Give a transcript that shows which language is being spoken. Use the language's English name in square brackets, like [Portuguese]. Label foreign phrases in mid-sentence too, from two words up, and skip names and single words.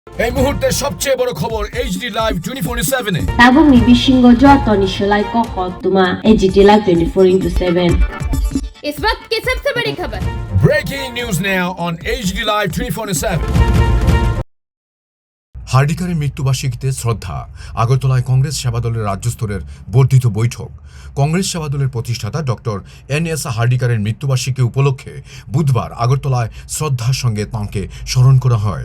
[Bangla] এই মুহূর্তে সবচেয়ে বড় খবর এইচডি লাইভ 24/7 এ [Kok Borok] Tabu mi bishingo joto ni sholai koko tuma HT Live 24/7 [Hindi] इस वक्त की सबसे बड़ी खबर। [English] Breaking news now on HD Live 24/7 [Bangla] হার্ডিকারের মৃত্যুবার্ষিকীতে শ্রদ্ধা। আগরতলায় কংগ্রেস সেবাদলের রাজ্য স্তরের বর্ধিত বৈঠক। কংগ্রেস সেবাদলের প্রতিষ্ঠাতা ডক্টর এন.এস. হার্ডিকারের মৃত্যুবার্ষিকী উপলক্ষে বুধবার আগরতলায় শ্রদ্ধার সঙ্গে তাঁকে স্মরণ করা হয়।